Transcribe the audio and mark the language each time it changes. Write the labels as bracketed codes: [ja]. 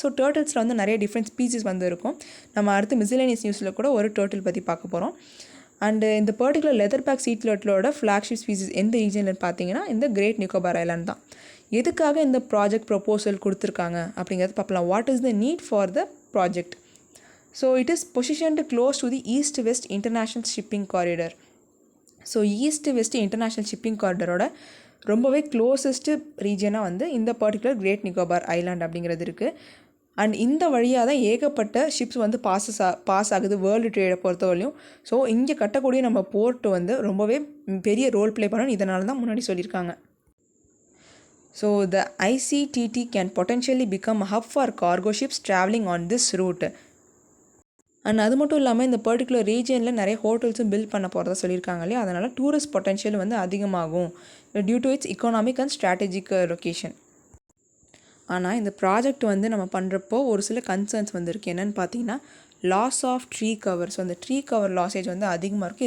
[ta] So டர்ட்டில்ஸில் வந்து நிறைய different species வந்து இருக்கும். நம்ம அடுத்து மிஸ்லேனியஸ் நியூஸில் கூட ஒரு டர்ட்டில் பற்றி பார்க்க போகிறோம். அண்டு இந்த பர்டிகுலர் லெதர்பேக் சீ டர்ட்டிலோட ஃப்ளாக்ஷிப் ஸ்பீசிஸ் எந்த ரீஜனில் பார்த்தீங்கன்னா இந்த கிரேட் நிக்கோபார் ஐலாண்ட் தான். எதுக்காக இந்த ப்ராஜெக்ட் ப்ரொப்போசல் கொடுத்துருக்காங்க அப்படிங்கிறது பார்க்கலாம். [en] What is the need for the project? So it is positioned close to the east-west international shipping corridor. [ta] So east west international shipping காரிடரோட ரொம்பவே க்ளோசஸ்ட்டு ரீஜனாக வந்து இந்த பர்டிகுலர் கிரேட் நிக்கோபார் ஐலாண்ட் அப்படிங்கிறது இருக்குது. அண்ட் இந்த வழியாக தான் ஏகப்பட்ட ஷிப்ஸ் வந்து பாஸ் ஆகுது வேர்ல்டு ட்ரேடை பொறுத்தவரையும். ஸோ இங்கே கட்டக்கூடிய நம்ம போர்ட்டு வந்து ரொம்பவே பெரிய ரோல் ப்ளே பண்ணணும். இதனால தான் முன்னாடி சொல்லியிருக்காங்க. [en] So the ICTT can potentially become a hub for cargo ships traveling on this route. [ta] And அது மட்டும் இல்லாமல் இந்த பர்டிகுலர் ரீஜனில் நிறைய ஹோட்டல்ஸும் பில்ட் பண்ண போகிறதா சொல்லியிருக்காங்க இல்லையா, அதனால் டூரிஸ்ட் பொட்டென்ஷியல் வந்து அதிகமாகும் [en] Due to its economic and strategic location. [ta] ஆனால் இந்த ப்ராஜெக்ட் வந்து நம்ம பண்ணுறப்போ ஒரு சில கன்சர்ன்ஸ் வந்துருக்கு. என்னென்னு பார்த்தீங்கன்னா loss of tree cover. So அந்த ட்ரீ கவர் லாஸேஜ் வந்து அதிகமாக இருக்குது.